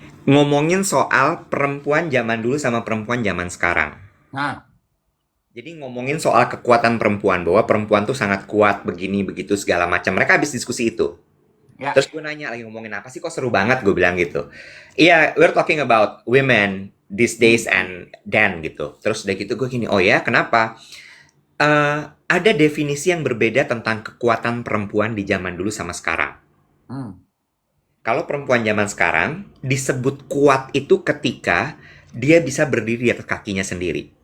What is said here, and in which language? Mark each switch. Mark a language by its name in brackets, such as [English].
[Indonesian] ngomongin soal perempuan zaman dulu sama perempuan zaman sekarang. Nah, Jadi ngomongin soal kekuatan perempuan, bahwa perempuan tuh sangat kuat, begini, begitu, segala macam. Mereka habis diskusi itu. ya. Terus gue nanya lagi, ngomongin apa sih, kok seru banget, gue bilang gitu. Iya, [English] we're talking about women these days Hmm, and then [Indonesian] gitu. Terus udah gitu gue gini, oh ya, kenapa? Ada definisi yang berbeda tentang kekuatan perempuan di zaman dulu sama sekarang. hmm, Kalau perempuan zaman sekarang disebut kuat itu ketika dia bisa berdiri di atas kakinya sendiri.